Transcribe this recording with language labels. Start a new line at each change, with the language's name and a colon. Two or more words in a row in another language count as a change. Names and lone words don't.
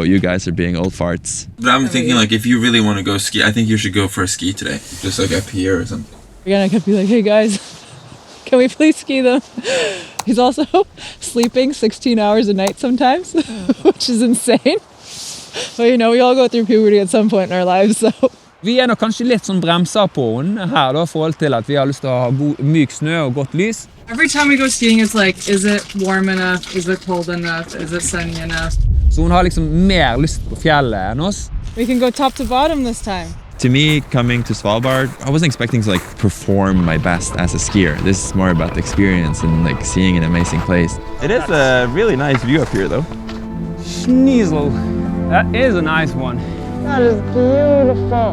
English: You guys are being old farts. But I'm thinking, like, if you really want to go ski, I think you should go for a ski today. Just like up here or something. Again, I could be like, hey guys, can we please ski them? He's also sleeping 16 hours a night sometimes, which is insane. But you know, we all go through puberty at some point in our lives, so.
Norwegian: Vi nok kanskje litt sånn bremser på henne her da, forhold til at vi har lyst til å ha myk snø og godt lys.
English: Every time we go skiing, it's like, is it warm enough? Is it cold enough? Is it sunny enough?
Norwegian: Så hun har liksom mer lyst på fjellet enn oss.
English: We can go top to bottom this time. To me, coming to Svalbard, I wasn't expecting to like perform my best as a skier. This is more about the experience and like seeing an amazing place. It is a really nice view up here though. Schniesel. That is a nice one. That is beautiful.